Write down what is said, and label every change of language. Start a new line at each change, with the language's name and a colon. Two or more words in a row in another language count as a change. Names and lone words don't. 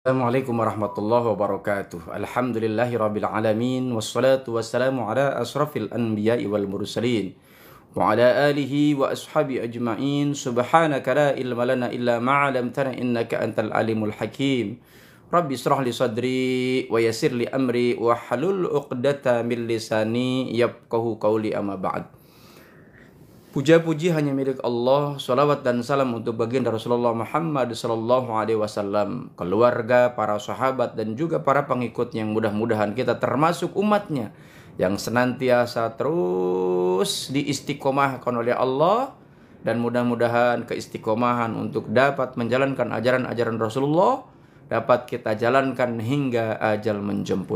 Arabic: السلام عليكم ورحمة الله وبركاته. الحمد لله رب العالمين. والصلاة والسلام على أشرف الأنبياء والمرسلين وعلى آله وأصحابه أجمعين. سبحانك لا علم لنا إلا ما علمتنا إنك أنت العليم الحكيم. رب اشرح لي صدري ويسر لي أمري واحلل عقدة من لساني يفقهوا قولي أما بعد.
Indonesian: Puja-puji hanya milik Allah. Salawat dan salam untuk baginda Rasulullah Muhammad
Arabic: صلى الله عليه وسلم,
Indonesian: keluarga, para sahabat dan juga para pengikut yang mudah-mudahan kita termasuk umatnya yang senantiasa terus diistiqomahkan oleh Allah, dan mudah-mudahan keistiqomahan untuk dapat menjalankan ajaran-ajaran Rasulullah dapat kita jalankan hingga ajal menjemput.